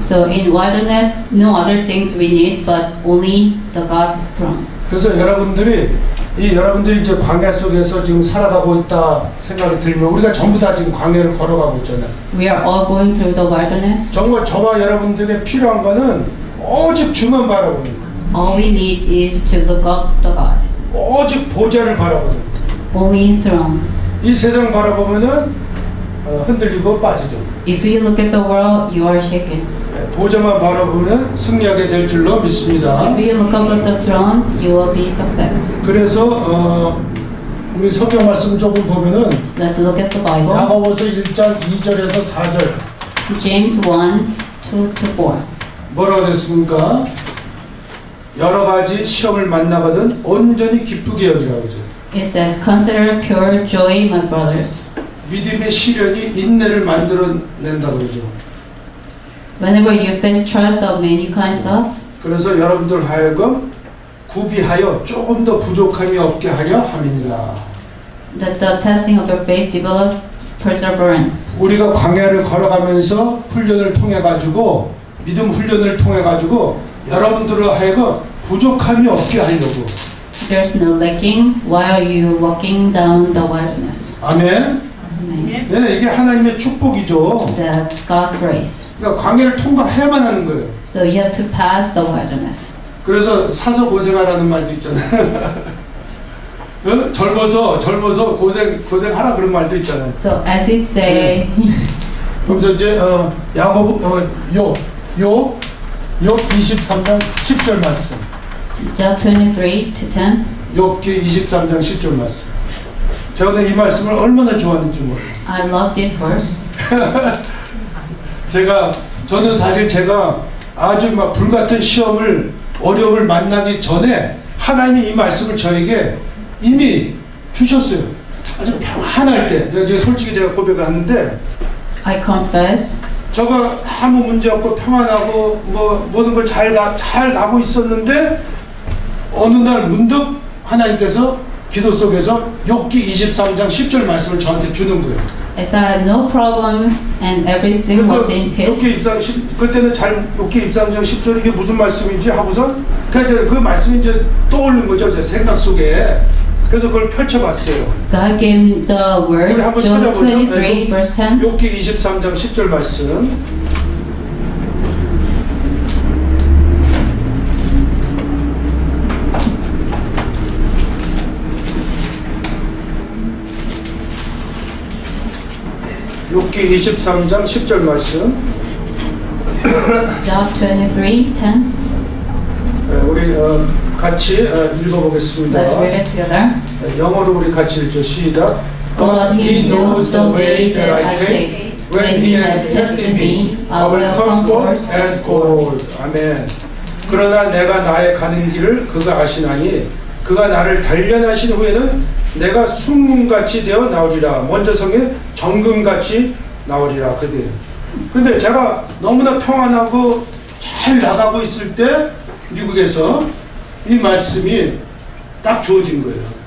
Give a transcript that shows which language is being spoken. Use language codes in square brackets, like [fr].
[en] So in wilderness, no other things we need but only the God's throne. [ko] 그래서 여러분들이 이제 광야 속에서 지금 살아가고 있다 생각이 들면 우리가 전부 다 지금 광야를 걸어가고 있잖아요. [en] We are all going through the wilderness. [ko] 정말 저와 여러분들에게 필요한 거는 오직 주만 바라보는 거예요. [en] All we need is to look up the God. [ko] 오직 보좌를 바라보는 거예요. [en] Only throne. [ko] 이 세상 바라보면은 흔들리고 빠지죠. [en] If you look at the world, you are shaken. [ko] 보좌만 바라보면 승리하게 될 줄로 믿습니다. [en] If you look up at the throne, you will be success. [ko] 그래서 우리 성경 말씀 조금 보면은 [en] Let's look at the Bible. [ko] 야고보서 1장 2절에서 4절 [en] James 1, 2 to 4. [ko] 뭐라고 됐습니까? 여러 가지 시험을 만나거든 온전히 기쁘게 여기라고 그러죠. [en] It says, Consider pure joy, my brothers, [ko] 믿음의 시련이 인내를 만들어낸다고 그러죠. [en] whenever you face trials of many kinds of, [ko] 그래서 여러분들 하여금 구비하여 조금 더 부족함이 없게 하려 함이니라. [en] that the testing of your faith develop perseverance. [ko] 우리가 광야를 걸어가면서 훈련을 통해 가지고 믿음 훈련을 통해 가지고 여러분들을 하여금 부족함이 없게 하려고. [en] There's no lacking while you walking down the wilderness. [ko] 아멘. [en] Amen. [ko] 네, 이게 하나님의 축복이죠. [en] That's God's grace. [ko] 그러니까 광야를 통과해야만 하는 거예요. [en] So you have to pass the wilderness. [ko] 그래서 사서 고생하라는 말도 있잖아요. 젊어서 고생하라 그런 말도 있잖아요. [en] So as it say, [ko] 그래서 이제 야고보 욥 23장 10절 말씀. [en] Job 23 to 10. [ko] 욥기 23장 10절 말씀. 제가 이 말씀을 얼마나 좋아하는지 몰라요. [en] I love this verse. [ko] 저는 사실 제가 아주 막 불같은 어려움을 만나기 전에 하나님이 이 말씀을 저에게 이미 주셨어요. 아주 평안할 때. 제가 솔직히 제가 고백을 하는데 [en] I confess. [ko] 저가 아무 문제 없고 평안하고 모든 걸 잘 가고 있었는데 어느 날 문득 하나님께서 기도 속에서 욥기 23장 10절 말씀을 저한테 주는 거예요. [en] As I had no problems and everything [ko] 그래서 [en] was in peace. [ko] 그때는 욥기 23장 10절 이게 무슨 말씀인지 하고선 그냥 그 말씀이 이제 떠오르는 거죠. 제 생각 속에. 그래서 그걸 펼쳐봤어요. [en] God gave the word, [ko] 우리 한번 [en] Job [ko] 찾아보죠. [en] 23 verse 10. [ko] 욥기 23장 10절 말씀. 욥기 23장 10절 말씀. [en] Job 23, 10. [ko] 우리 같이 읽어보겠습니다. [en] Let's read it together. [ko] 영어로 우리 같이 읽죠. 시작. [en] God, He knows the way that I take. When He has tested me, I will come forth as gold. [ko] 아멘. 그러나 내가 나의 가는 길을 그가 아시나니 그가 나를 단련하신 후에는 내가 순금같이 되어 나오리라. 먼저 성에 정금같이 나오리라. 그런데 제가 너무나 평안하고 잘 나가고 있을 때 미국에서 이 말씀이 딱 주어진 거예요.